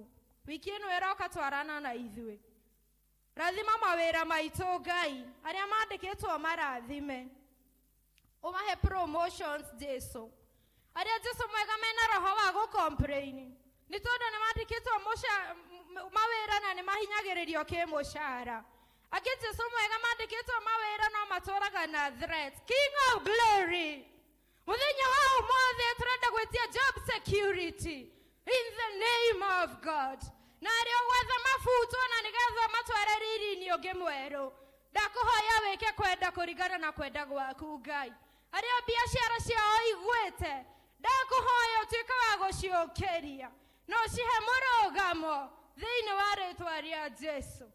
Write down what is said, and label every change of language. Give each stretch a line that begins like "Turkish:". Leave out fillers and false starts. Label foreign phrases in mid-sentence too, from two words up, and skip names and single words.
Kikuyu: Wiki ĩno ĩroka twarana na ithuĩ, rathima mawĩra maitũ Ngai, arĩa mandĩkĩtwo marathime, ũmahe promotions Jesu. Arĩa Jesu mwega mena roho wa gũcomplain, Nĩ tondũ nĩ mandĩkĩtwo mawĩra na nĩ mahinyagĩrĩrio kĩmũcara. Angĩ Jesũ mwega mandĩkĩtwo mawĩra no matũraga na threat.
English: King of glory,
Kikuyu: mũthenya wa ũmũthĩ tũrenda gwĩtia
English: job security in the name of God.
Kikuyu: Na arĩa gwetha mabuto na nĩgetha matware riri-inĩ ũngĩ mwerũ, ndakũhoya wĩke kwenda kũringana na kwenda gwaku Ngai. Arĩa biacara ciao igwĩte, ndakũhoya ũtuĩke wa gũciũkĩria na ũcihe mũrũgamo thĩinĩ wa rĩĩtwa rĩa Jesũ.